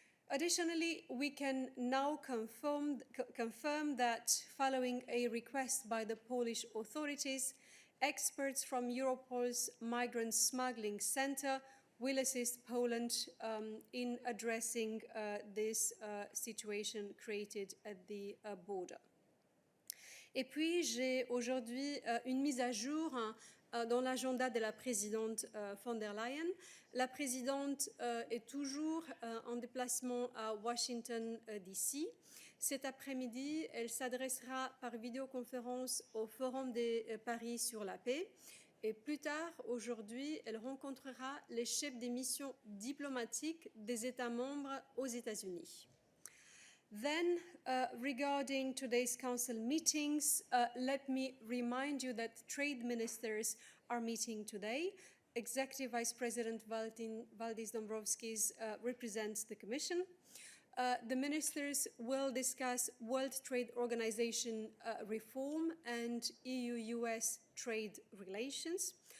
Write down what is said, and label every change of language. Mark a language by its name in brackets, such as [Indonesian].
[English] Additionally, we can now confirm that following a request by the Polish authorities, experts from Europol's Migrant Smuggling Center will assist Poland in addressing this situation created at the border. [French] Et puis, j'ai aujourd'hui une mise à jour dans l'agenda de la présidente von der Leyen. La présidente est toujours en déplacement à Washington, D.C. Cet après-midi, elle s'adressera par vidéoconférence au Forum de Paris sur la paix. Et plus tard, aujourd'hui, elle rencontrera les chefs des missions diplomatiques des États membres aux États-Unis. [English] Then, regarding today's council meetings, let me remind you that trade ministers are meeting today. Executive Vice President Valdis Dombrovskis represents the Commission. The ministers will discuss World Trade Organization reform and EU-US trade relations.